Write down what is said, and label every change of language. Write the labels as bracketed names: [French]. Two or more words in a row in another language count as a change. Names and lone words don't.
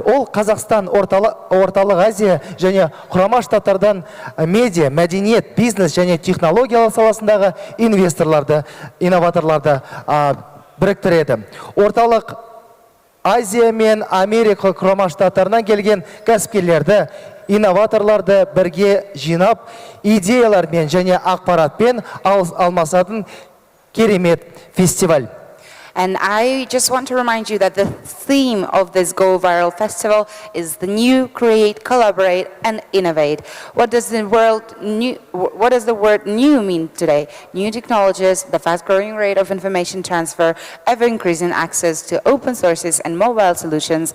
[Kazakh] Ол Қазақстан, Орталық Азия және Құрама Штаттардан медиа, мәдениет, бизнес және технологиялар саласындағы инноваторларды біріктіреді. Орталық Азия мен Америка Құрама Штаттарынан келген кәсіпкерлерді, инноваторларды бірге жинап, идеялармен және ақпаратпен алмасатын керемет фестиваль. [English] And I just want to remind you that the theme of this Go Viral Festival is the new, create, collaborate, and innovate. What does the word new mean today? New technologies, the fast-growing rate of information transfer, ever-increasing access to open sources and mobile solutions.